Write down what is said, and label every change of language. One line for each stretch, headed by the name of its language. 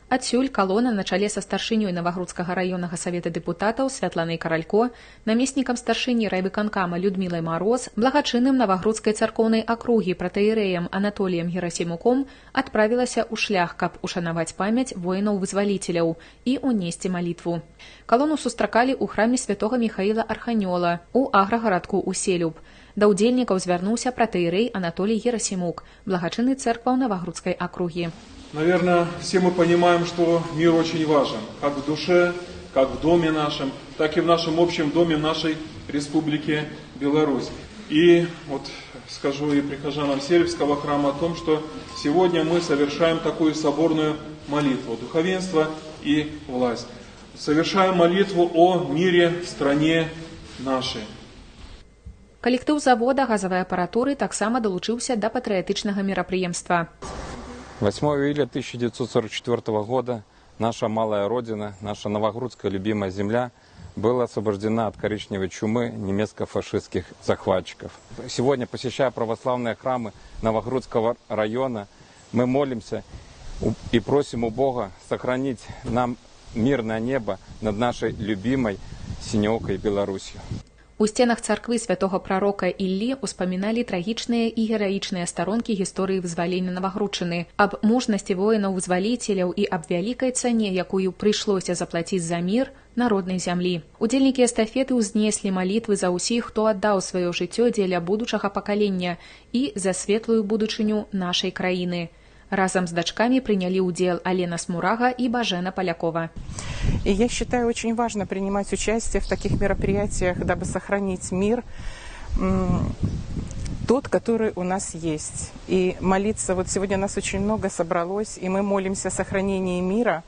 Belarusian: Адсюль калона на чале са старшынёй Навагрудскага раённага савета дэпутатаў Святланай Каралько, намеснікам старшыні райвыканкама Людмілай Мароз, благачынным Навагрудскай царкоўнай акругі пратэірэем Анатоліем Герасімуком адправілася ў шлях, каб ушанаваць памяць воінаў-вызваліцеляў і унесці малітву. Калону сустракалі ў храме святога Міхаіла Арханёла у аграгарадку Уселюб. Да ўдзельнікаў звярнуўся пратэірэй Анатолий Герасимук, благочинный церкваў Навагрудской округи.
Russian: Наверное, все мы понимаем, что мир очень важен, как в душе, как в доме нашем, так и в нашем общем доме нашей Республики Беларусь. И вот скажу и прихожанам Селевского храма о том, что сегодня мы совершаем такую соборную молитву, духовенство и власть. Совершаем молитву о мире в стране нашей.
Belarusian: Калектыў завода газавай апаратуры таксама далучыўся да патрыятычнага мерапрыемства.
Russian: 8 июля 1944 года наша малая родина, наша новогрудская любимая земля была освобождена от коричневой чумы немецко-фашистских захватчиков. Сегодня, посещая православные храмы Новогрудского района, мы молимся и просим у Бога сохранить нам мирное небо над нашей любимой синеокой Беларусью.
Belarusian: У сценах царквы святого прарока Іллі успаміналі трагічныя і гераічныя старонкі гісторыі вызвалення Навагрудчыны, аб мужнасці воінаў-вызваліцеляў і аб вялікай цане, якую прыйшлося заплаціць за мір народнай зямлі. Удзельнікі эстафеты ўзнеслі малітвы за ўсіх, хто аддаў сваё жыццё дзеля будучага пакалення і за светлую будучыню нашай краіны.
Russian: Разом с дочками приняли удел Алена Смурага и Бажена Полякова. И я считаю, очень важно принимать участие в таких мероприятиях, дабы сохранить мир, тот, который у нас есть. И молиться, вот сегодня нас очень много собралось, и мы молимся о сохранении мира.